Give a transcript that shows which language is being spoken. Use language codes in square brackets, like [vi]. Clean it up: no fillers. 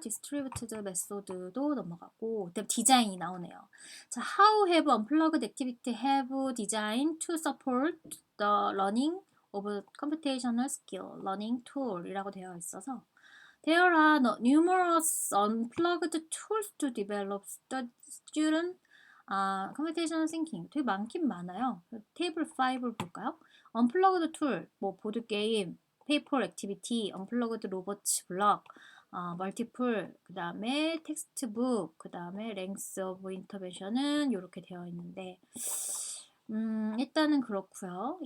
[ko] Distributed method도 넘어가고, 그다음 디자인이 나오네요. [en] 자, how have unplugged activity have designed to support the learning of computational skill, learning tool [ko] 이라고 되어 있어서, [en] There are numerous unplugged tools to develop student computational thinking. [ko] 되게 많긴 많아요. 테이블 5를 볼까요? Unplugged tool, 뭐 보드 게임, 페이퍼 액티비티, unplugged 로버츠 블럭, 멀티플, 그 다음에 텍스트북, 그 다음에 랭스 오브 인터벤션은 이렇게 되어 있는데, 일단은 그렇고요.